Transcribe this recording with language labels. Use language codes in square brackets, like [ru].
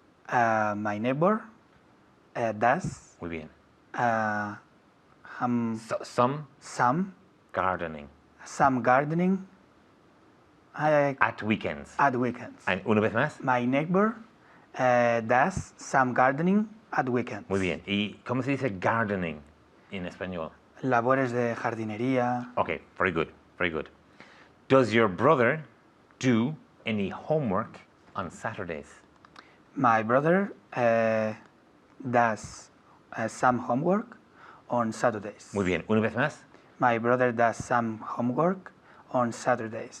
[en] My neighbor does [es] Muy bien. [en] some Gardening. Some gardening At weekends. at weekends. And [es] una vez más. [en] My neighbor does some gardening at weekends. [es] Muy bien. ¿Y cómo se dice gardening en español? Labores de jardinería. [en] Okay, very good, very good. Does your brother do any homework on Saturdays? My brother does some homework on Saturdays. [es] Muy bien. Una vez más. [en] My brother does some homework on Saturdays.